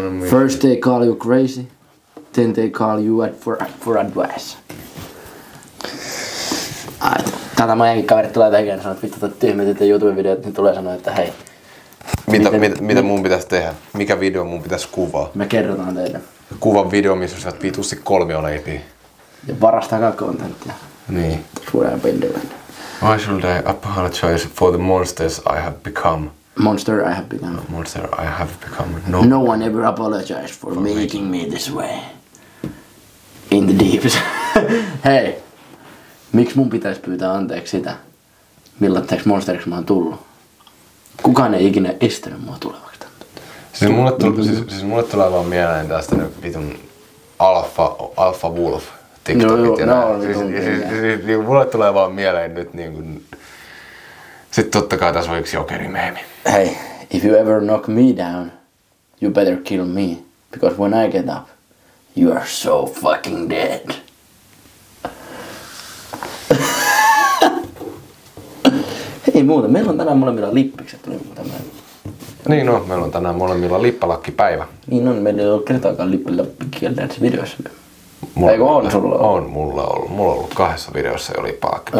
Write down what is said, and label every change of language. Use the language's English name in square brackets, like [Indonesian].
[English] First they call you crazy, then they call you for advice. [Finnish] Täältä meidänkin kaverit tulee tekemään ja sanoo, että vittu tyhmät YouTube-videot, niin tulee sanoa, että hei. Mitä mun pitäisi tehdä? Mikä video mun pitäisi kuvaa? Me kerrotaan teille. Kuva video, missä sä oot vitusti 3 leipiä. Ja varastakaa kontenttia. Niin. [English] That's what I've been doing. Why should I apologize for the monsters I have become? Monster I have become. Monster I have become. No one ever apologized for making me this way. In the deeps. Hei. [Finnish] Miksi mun pitäisi pyytää anteeksi sitä, millaiseksi monsteriksi mä oon tullut? Kukaan ei ikinä estänyt mua tulevaksi tänne. Siis mulle tulee vaan mieleen tästä nyt vitun Alpha Wolf TikTokit ja nää. Siis mulle tulee vaan mieleen nyt niinku... Sit totta kai tässä on yksi jokerimeemi. [English] Hey, if you ever knock me down, you better kill me. Because when I get up, you are so fucking dead. [Finnish] Ei muuta, meillä on tänään molemmilla lippikset. Niin on, meillä on tänään molemmilla lippalakkipäivä. Niin on, meillä ei ole kertaakaan lippalakkikieltä videoissa. Eikö on sulla ollut? On mulla ollut. Mulla on ollut 2 videossa oli paakki.